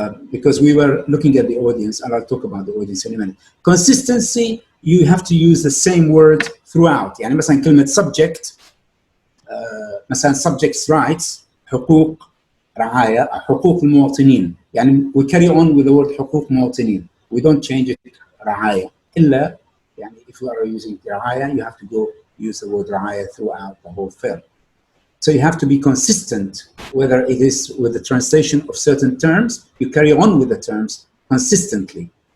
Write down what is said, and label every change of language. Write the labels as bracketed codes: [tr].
[en] because we were looking at the audience, and I'll talk about the audience in a minute. Consistency, you have to use the same word throughout. [ar] يعني مثلا كلمة subject, مثلا subject's rights, حقوق رعاية, حقوق المواطنين. يعني [en] we carry on with the word [ar] حقوق مواطنين. [en] We don't change it رعاية. [ar] إلا يعني [en] if you are using رعاية, you have to go use the word رعاية throughout the whole film. So you have to be consistent, whether it is with the translation of certain terms, you carry on with the terms consistently.